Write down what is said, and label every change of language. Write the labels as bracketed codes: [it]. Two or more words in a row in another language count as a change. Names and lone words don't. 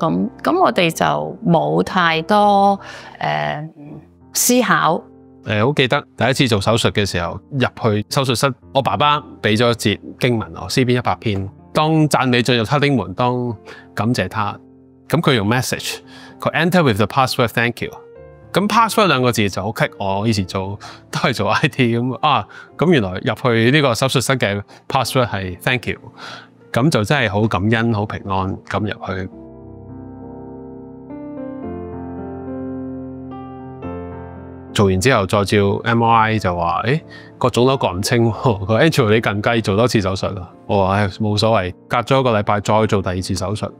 [yue] 咁我哋就冇太多思考。好記得第一次做手術嘅時候，入去手術室，我爸爸俾咗一節經文我，詩篇100篇，當讚美進入他的門，當感謝他。咁佢用 message， 佢 [en] enter with the password thank you。 [yue] 咁 password 兩個字就好棘，我以前都係做 IT 咁原來入去呢個手術室嘅 password 係 [en] thank you， [yue] 咁就真係好感恩、好平安咁入去。做完之後再照 MRI 就話，個腫瘤割唔清喎，佢 Andrew 你近雞做多次手術啦。我話冇所謂，隔咗1個禮拜再做第2次手術。